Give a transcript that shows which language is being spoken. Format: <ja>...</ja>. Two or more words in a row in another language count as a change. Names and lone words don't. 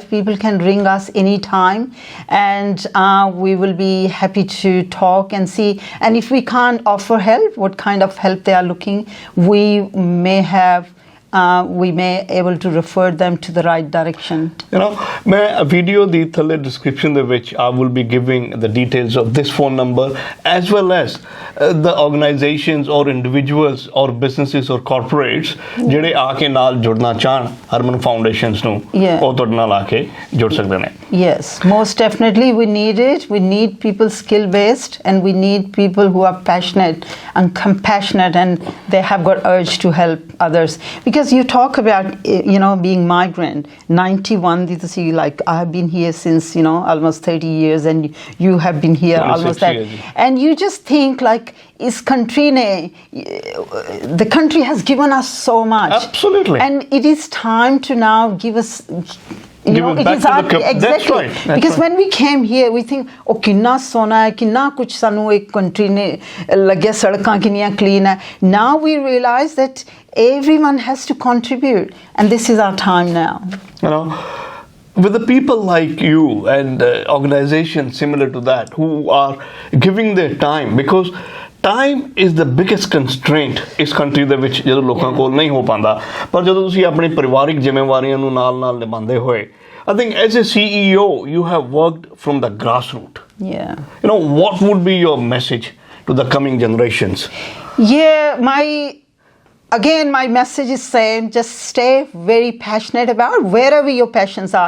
<en>People can ring us anytime, and we will be happy to talk and see. And if we can't offer help, what kind of help they are looking, we may able to refer them to the right direction. You know, मैं video</en> <pa>ਦੀ ਥੱਲੇ</pa> <en>description</en> <pa>ਦੇ ਵਿੱਚ</pa> <en>I will be giving the details of this phone number as well as the organizations or individuals or businesses or corporates</en> <pa>ਜਿਹੜੇ ਆ ਕੇ ਨਾਲ ਜੁੜਨਾ ਚਾਹਣ ਹਰਮਨ ਫਾਊਂਡੇਸ਼ਨਸ ਨੂੰ ਉਹ ਤੁਹਾਡੇ ਨਾਲ ਆ ਕੇ ਜੁੜ ਸਕਦੇ ਨੇ।</pa> <en>Yes, most definitely we need it. We need people skill based, and we need people who are passionate and compassionate, and they have got urge to help others. Because you talk about being migrant, 91 like I have been here since almost 30 years, and you have been here almost that years. And you just think like is country the country has given us so much. Absolutely. And it is time to now give us it is exactly. That's right. Because when we came here, we think,</en> <pa>ਓ, ਕਿੰਨਾ ਸੋਹਣਾ ਹੈ, ਕਿੰਨਾ ਕੁਝ ਸਾਨੂੰ ਇੱਕ country ਨੇ ਲਾਇਆ, ਸੜਕਾਂ ਕਿੰਨੀਆਂ clean ਹੈ.</pa> <en>Now we realize that everyone has to contribute, and this is our time now. With the people like you and organizations similar to that who are giving their time, because time is the biggest constraint</en> <pa>ਇਸ ਕੰਟਰੀ ਦੇ ਵਿੱਚ ਜਦੋਂ ਲੋਕਾਂ ਕੋਲ ਨਹੀਂ ਹੋ ਪਾਉਂਦਾ, ਪਰ ਜਦੋਂ ਤੁਸੀਂ ਆਪਣੀ ਪਰਿਵਾਰਿਕ ਜ਼ਿੰਮੇਵਾਰੀਆਂ ਨੂੰ ਨਾਲ ਨਿਭਾਉਂਦੇ ਹੋਏ,</pa> <en>I think as a CEO you have worked from the grassroots. What would be your message to the coming generations? My message is same. Just stay very passionate about wherever your passions are.</en>